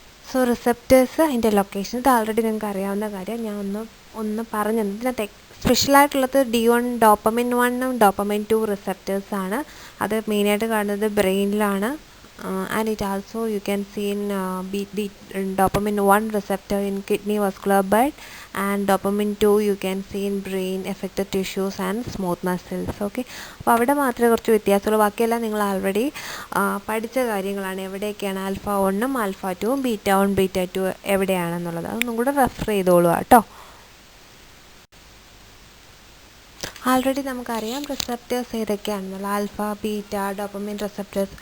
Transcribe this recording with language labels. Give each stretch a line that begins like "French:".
Malayalam: So receptors അതിൻ്റെ location ഇത് already നിങ്ങൾക്ക് അറിയാവുന്ന കാര്യം. ഞാൻ ഒന്ന് പറഞ്ഞു തന്നു. ഇതിനകത്ത് സ്പെഷ്യലായിട്ടുള്ളത് D1 ഡോപ്പമിൻ 1 ഡോപ്പമിൻ 2 റിസപ്റ്റേഴ്സാണ്. അത് മെയിനായിട്ട് കാണുന്നത് ബ്രെയിനിലാണ്.
English: And it also you can see in the dopamine 1 receptor in kidney vascular bed, and dopamine 2 you can see in brain affected tissues and smooth muscles.
Malayalam: Okay, അപ്പോൾ അവിടെ മാത്രമേ കുറച്ച് വ്യത്യാസമുള്ളൂ. ബാക്കിയെല്ലാം നിങ്ങൾ ആൾറെഡി പഠിച്ച കാര്യങ്ങളാണ്. എവിടെയൊക്കെയാണ് ആൽഫ 1ഉം ആൽഫ 2ഉം ബീറ്റ 1 ബീറ്റ 2 എവിടെയാണെന്നുള്ളത് അതൊന്നും കൂടെ റെഫർ ചെയ്തോളൂ കേട്ടോ. ആൾറെഡി നമുക്കറിയാം receptors ഏതൊക്കെയാണെന്നുള്ള alpha beta dopamine receptors.